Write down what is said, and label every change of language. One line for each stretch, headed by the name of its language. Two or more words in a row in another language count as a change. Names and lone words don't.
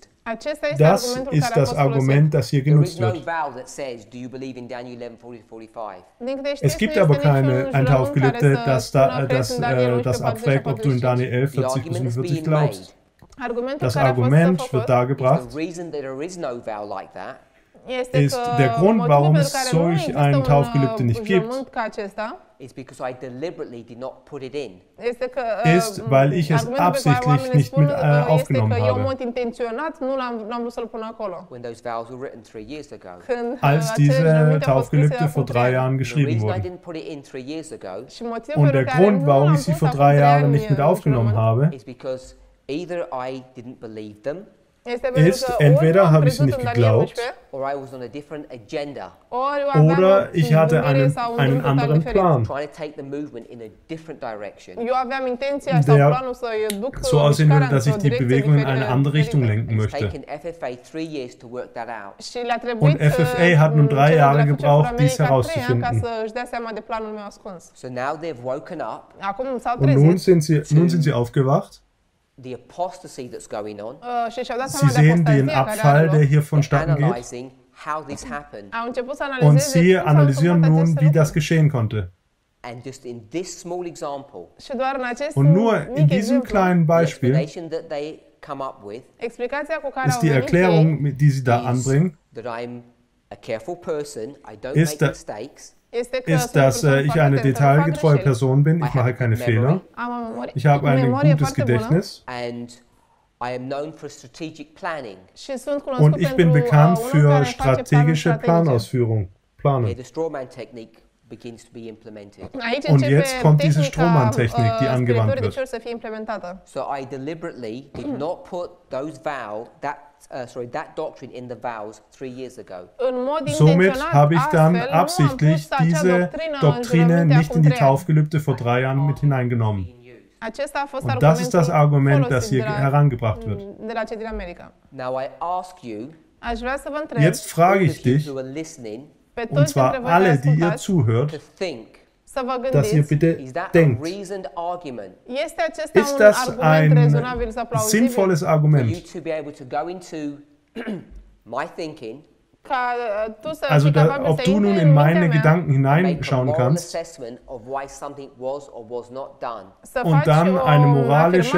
Romanian: Acesta este
German: Das
Romanian: argumentul
German: ist
Romanian: care a
German: das
Romanian: fost folosit.
German: Argument, das hier
English: There is
German: genutzt
English: no
German: wird.
English: vow that says, do you believe in Daniel 11, 40 to 45?
Romanian: Din câte
German: Es
Romanian: știți,
German: gibt
Romanian: nu
German: aber
Romanian: este niciun
German: ein
Romanian: jurământ
German: Taufgelübde,
Romanian: care să
German: das,
Romanian: spună, crezi în Daniel 11,
German: das
Romanian: 40
German: abfragt, ob du in 45. Daniel 11,
English: The
German: 40 bis
English: argument is
German: 45
English: being
German: glaubst.
English: made.
Romanian: Argumentul
German: Das
Romanian: care a fost
German: Argument
Romanian: făcut
German: wird
English: Is
German: dargebracht,
English: the reason that there is no vow like that
Romanian: este
German: ist
Romanian: că
German: der Grund,
Romanian: motivul
German: warum
Romanian: pentru
German: es
Romanian: care nu
German: solch
Romanian: există
German: ein
Romanian: un
German: Taufgelübde nicht gibt,
Romanian: jurământ ca acesta
English: is because I deliberately did not put it in.
Romanian: este că
German: ist, weil ich es
Romanian: argumentul pe care
German: absichtlich
Romanian: oamenii
German: nicht
Romanian: spun
German: mit
Romanian: este
German: aufgenommen
Romanian: că eu în
German: habe.
Romanian: mod intenționat n-am vrut să-l pun acolo.
English: When those vows were written 3 years ago.
Romanian: Când
German: Als
Romanian: acele
German: diese
Romanian: jurăminte au fost scrise
German: Taufgelübde
Romanian: acum
German: vor 3
Romanian: ani.
German: Jahren
English: The
German: geschrieben
English: reason I
German: wurden.
English: didn't put it in 3 years ago
Romanian: Și motivul
German: Und
Romanian: pentru
German: der
Romanian: care
German: Grund,
Romanian: nu
German: warum
Romanian: am
German: ich sie
Romanian: pus
German: vor
Romanian: acum 3 trei
German: Jahren
Romanian: ani
German: nicht mit
Romanian: în
German: aufgenommen
Romanian: jurământ,
German: habe,
English: is because either I didn't believe them
Romanian: este pentru
German: ist,
Romanian: că
German: entweder
Romanian: ori nu am
German: habe ich sie
Romanian: crezut
German: nicht
Romanian: în Daniel
German: geglaubt, 11,
English: or I was on a different agenda,
Romanian: ori eu aveam
German: oder
Romanian: o
German: ich hatte
Romanian: gândire sau un
German: einen
Romanian: drum total
German: anderen
Romanian: diferit.
German: Plan,
English: trying to take the movement in a different direction.
Romanian: Eu aveam intenția sau
German: der
Romanian: planul să-i duc
German: so aussehen
Romanian: mișcarea
German: würde, dass ich
Romanian: într-o
German: die
Romanian: direcție
German: Bewegung in eine andere Richtung
Romanian: diferită.
German: lenken
English: And it's
German: möchte.
English: taken FFA 3 years to work that out.
Romanian: Și le-a trebuit
German: Und FFA hat nun 3
Romanian: celor de
German: Jahre
Romanian: la Future for
German: gebraucht, dies
Romanian: America 3 ani ca
German: herauszufinden.
Romanian: să-și dea seama de planul meu ascuns.
English: So now they've woken up.
Romanian: Acum s-au
German: Und nun
Romanian: trezit
German: sind sie aufgewacht.
English: The apostasy that's going on.
Romanian: și și-au dat
German: Sie
Romanian: seama de
German: sehen den
Romanian: apostazia care are
German: Abfall, der
Romanian: loc.
German: hier
English: They're
German: vonstatten geht.
English: analyzing how this happened.
Romanian: Au început să
German: Und
Romanian: analizeze
German: sie
Romanian: cum s-au
German: analysieren
Romanian: întâmplat
German: nun,
Romanian: aceste
German: wie das
Romanian: lucruri.
German: geschehen konnte.
English: And just in this small example,
Romanian: Și doar în acest
German: Und nur in
Romanian: mic
German: diesem
Romanian: exemplu,
German: kleinen
English: the
German: Beispiel
English: explanation that they come up with
Romanian: explicația cu care
German: ist
Romanian: au
German: die
Romanian: venit
German: Erklärung,
Romanian: ei
German: die sie da
English: is
German: anbringen,
English: that I'm a careful person, I don't
German: Ist
English: make
Romanian: da-
English: mistakes,
Romanian: este că
German: ist,
Romanian: sunt o
German: dass
Romanian: persoană
German: ich
Romanian: foarte
German: eine
Romanian: atentă, nu fac
German: detailgetreue
Romanian: greșeli.
German: Person bin,
English: I
German: ich
English: have
German: mache
English: a
German: keine
English: good memory,
German: Fehler,
Romanian: Am o memorie,
German: ich habe ein
Romanian: memorie
German: gutes
Romanian: foarte bună
German: Gedächtnis
English: and I am known for strategic planning.
Romanian: și sunt cunoscut
German: und ich bin
Romanian: pentru
German: bekannt
Romanian: unul
German: für
Romanian: care face planuri
German: strategische
Romanian: strategice.
German: Planausführung.
English: Okay,
German: Planen.
English: the straw man technique begins to be implemented.
Romanian: Aici
German: Und
Romanian: începe
German: jetzt kommt diese
Romanian: tehnica,
German: Strohmann-Technik, die angewandt
Romanian: scripturii de
German: wird.
Romanian: cior să fie implementată.
English: So I deliberately did not put that doctrine in the vows 3 years ago.
Romanian: În mod
German: Somit
Romanian: intenționat,
German: habe ich dann
Romanian: astfel, nu am
German: absichtlich
Romanian: pus acea
German: diese
Romanian: doctrină în
German: Doktrine
Romanian: jurământe
German: nicht
Romanian: acum
German: in die
Romanian: 3 ani.
German: Taufgelübde vor 3 Jahren mit hineingenommen.
English: Being used.
Romanian: Acesta a fost
German: Und das ist das Argument, das
Romanian: folosit
German: hier herangebracht wird.
Romanian: de la cei din America.
English: Now I ask you,
Romanian: Aș vrea să vă întreb
German: Jetzt frage
English: all
German: ich
English: of you
German: dich,
English: who are listening,
Romanian: pe
German: und
Romanian: toți dintre
German: zwar
Romanian: voi
German: alle,
Romanian: care
German: die ihr
Romanian: ascultați,
German: zuhört,
English: to think,
Romanian: să vă
German: dass ihr
Romanian: gândiți,
German: bitte
English: is that a
German: denkt,
English: reasoned argument
Romanian: este acesta
German: ist
Romanian: un
German: das
Romanian: argument
German: ein
Romanian: rezonabil sau plauzibil
German: sinnvolles
English: for you
German: Argument?
English: to be able to go into my thinking
Romanian: ca tu să
German: Also,
Romanian: fii capabil
German: ob
Romanian: să
German: du
Romanian: intri
German: nun
Romanian: în
German: in
Romanian: mintea
German: meine
Romanian: mea,
German: Gedanken
English: and make a
German: hineinschauen
English: moral
German: kannst
English: assessment of why something was or was not done.
Romanian: să
German: und
Romanian: faci
German: dann
Romanian: o
German: eine moralische